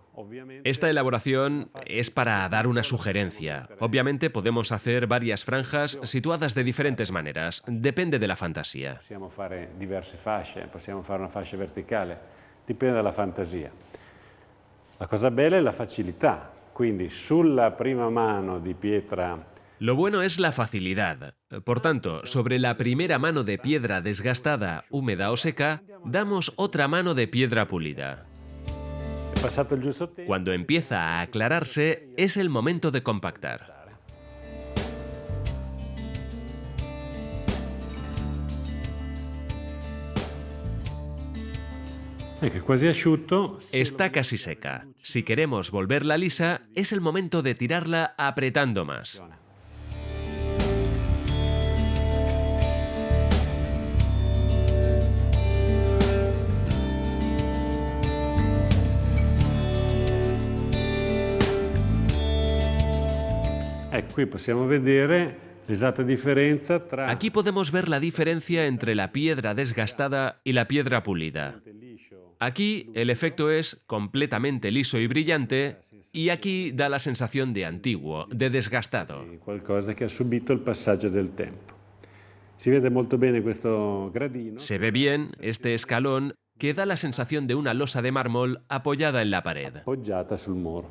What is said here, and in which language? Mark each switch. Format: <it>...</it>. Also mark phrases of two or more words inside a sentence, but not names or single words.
<it>Ovviamente</it> <es>Esta elaboración es para dar una sugerencia. Obviamente podemos hacer varias franjas situadas de diferentes maneras, depende de la fantasía.</es> <it>possiamo fare diverse fasce, possiamo fare una fascia verticale, dipende dalla fantasia. La cosa bella è la facilità, quindi sulla prima mano di pietra</it> <es>Lo bueno es la facilidad. Por tanto, sobre la primera mano de piedra desgastada, húmeda o seca, damos otra mano de piedra pulida.</es> <it>è passato il giusto tempo.</it> <es>Cuando empieza a aclararse, es el momento de compactar.</es> <it>Ecco, è quasi asciutto.</it> <es>Está casi seca. Si queremos volverla lisa, es el momento de tirarla apretando más.</es> <it>Ecco, qui possiamo vedere l'esatta differenza tra</it> <es>Aquí podemos ver la diferencia entre la piedra desgastada y la piedra pulida. Aquí el efecto es completamente liso y brillante y aquí da la sensación de antiguo, de desgastado.</es> <it>qualcosa che ha subito il passaggio del tempo. Si vede molto bene questo gradino.</it> <es>Se ve bien este escalón que da la sensación de una losa de mármol apoyada en la pared.</es> <it>Appoggiata sul muro.</it>